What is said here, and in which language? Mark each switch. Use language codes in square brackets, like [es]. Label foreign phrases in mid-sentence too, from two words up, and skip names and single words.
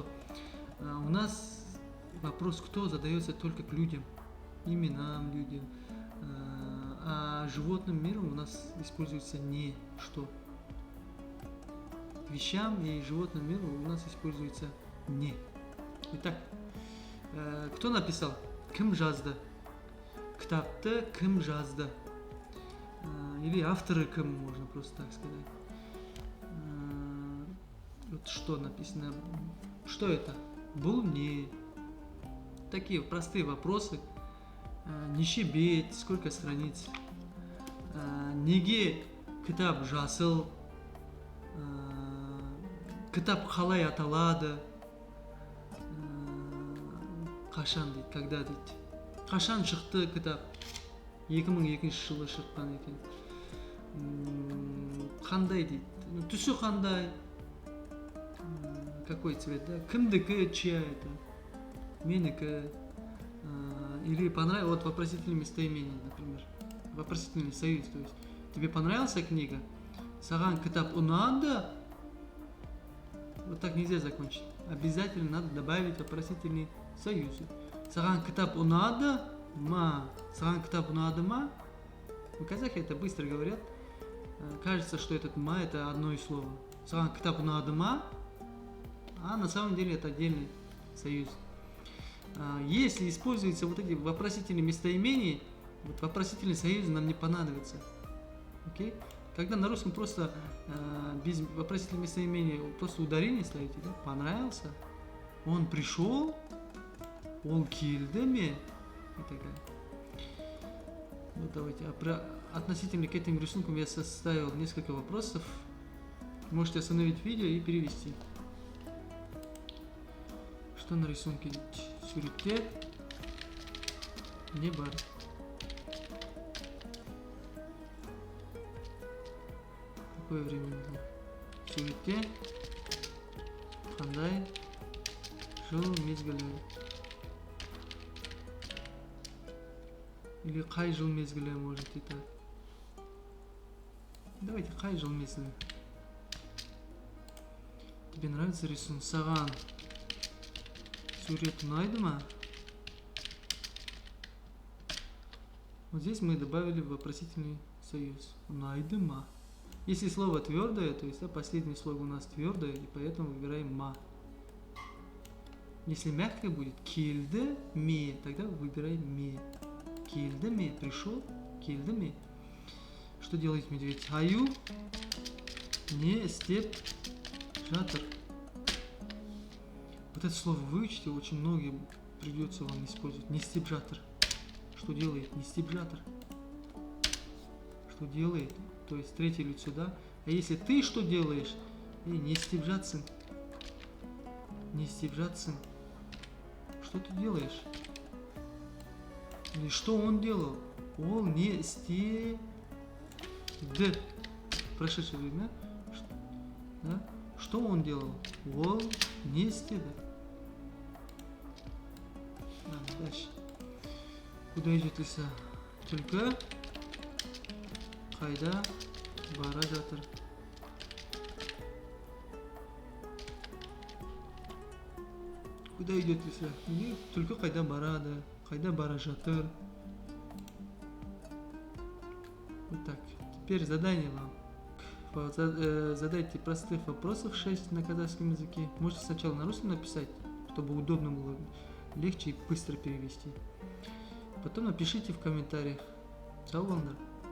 [ru] У нас вопрос кто задается только к людям, именам людям. А животным миром у нас используется не что. К вещам и животным миру у нас используется не. Итак, кто написал? [kk] Кім жазды? Кітапты кім жазды? [ru] Или авторы кім, можно просто так сказать. Вот что написано? Что это? [kk] Бұл не? [ru] Такие простые вопросы. [kk] Неше бет, [ru] сколько страниц? [kk] Неге кітап жасыл? Кітап қалай аталады? Қашан дейді, когда дейді. Қашан шықты кітап? 2002 жылы шыққан екен. Қандай дейді. Түсі қандай? [ru] Какой цвет, да? Кімдікі, чья это? [kk] Менікі. [ru] Или понравилось, вот вопросительное местоимение, например. Вопросительный союз, то есть. Тебе понравилась книга? [kk] Саған кітап ұнады? [ru] Вот так нельзя закончить. Обязательно надо добавить вопросительный союзы. [kk] Саған кітап ұнады ма? Саған кітап ұнады ма? [ru] В казахе это быстро говорят. Кажется, что этот ма это одно из слов. [kk] Саған кітап ұнады ма? [ru] А на самом деле это отдельный союз. Если используются вот эти вопросительные местоимения, вот вопросительный союз нам не понадобится. Окей? Когда на русском просто без вопросительного местоимения просто ударение ставите, да? Понравился? Он пришел? Он [kk] келді ме? [ru] И так далее. Вот давайте. Относительно к этим рисункам я составил несколько вопросов. Можете остановить видео и перевести. Что на рисунке? [kk] Суретте не бар. [ru] Какое время было? [kk] Суретте қандай жыл мезгілі? Или қай жыл мезгілі, [ru] можете так. [kk] Давайте қай жыл мезгілі. [ru] Тебе нравится рисунок? [kk] Саған сурет ұнайды ма? [ru] Вот здесь мы добавили вопросительный союз. [kk] Ұнайды ма? [ru] Если слово твердое, то есть последнее слово у нас твердое, и поэтому выбираем ма. Если мягкое будет [kk] келді ме, [ru] тогда выбираем ме. [kk] Келді ме, пришел, келді ме. [ru] Что делает медведь? [kk] Аю не істеп жатыр. [ru] Вот это слово выучите, очень многие придется вам использовать. [kk] Не істеп жатыр. [ru] Что делает? [kk] Не істеп жатыр. [ru] Что делает? То есть третье лицо, да? А если ты что делаешь? [kk] Не істеп жатсың. Не істеп жатсың. [ru] Что ты делаешь? Или что он делал? [kk] Он не істеді. [ru] Прошедшее время. Да? Что он делал? Он [kk] не істеді. [ru] Дальше. Куда идет лиса? [kk] Только қайда бара жатыр? [ru] Куда идет лиса? [kk] Только қайда барады? Қайда бара жатыр? [ru] Вот так. Теперь задание вам. Задайте простых вопросов 6 на казахском языке. Можете сначала на русском написать, чтобы удобно было, легче и быстро перевести. Потом напишите в комментариях. [kk] Сау болыңдар.